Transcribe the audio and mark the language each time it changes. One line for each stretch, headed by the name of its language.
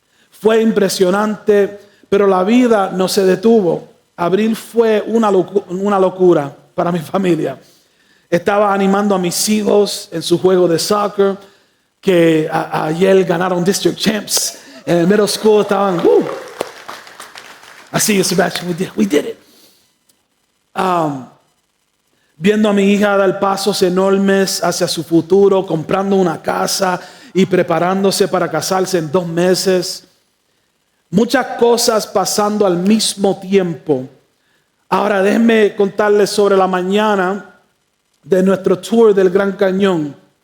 Spanish: Fue impresionante, pero la vida no se detuvo. Abril fue una locura para mi familia. Estaba animando a mis hijos en su juego de soccer, que ayer ganaron District Champs. En el middle school estaban,
English: I see you, Sebastian, we did it.
Spanish: Viendo a mi hija dar pasos enormes hacia su futuro, comprando una casa y preparándose para casarse en 2 meses. Muchas cosas pasando al mismo tiempo. Ahora déjenme contarles sobre la mañana de nuestro tour del Gran Cañón.